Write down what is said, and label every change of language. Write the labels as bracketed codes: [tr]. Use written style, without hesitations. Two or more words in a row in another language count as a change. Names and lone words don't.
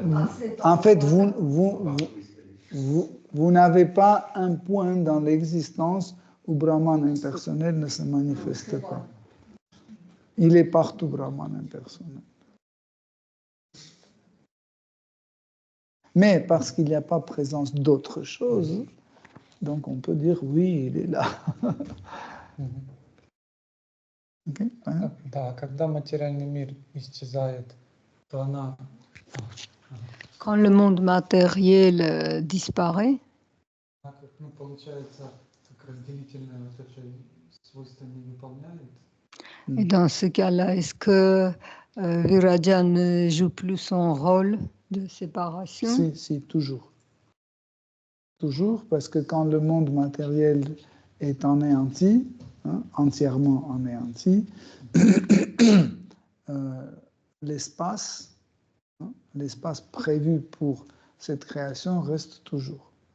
[fr] En fait, vous n'avez pas un point dans l'existence où Brahman impersonnel ne se manifeste pas. Il est partout, Brahman impersonnel. Mais parce qu'il n'y a pas présence d'autre chose, donc on peut dire oui, il est là. Okay? [ru] Да, когда материальный мир исчезает, то она... [fr] Quand le monde matériel disparaît, [ru] Ну, получается, как разделительное вот это свойство не выполняет. [fr] et dans ce cas-là, est-ce que Viraja ne joue plus son rôle de séparation? Si, toujours. Toujours, parce que quand le monde matériel est anéanti, hein, entièrement anéanti, l'espace, hein, l'espace prévu pour cette création reste toujours.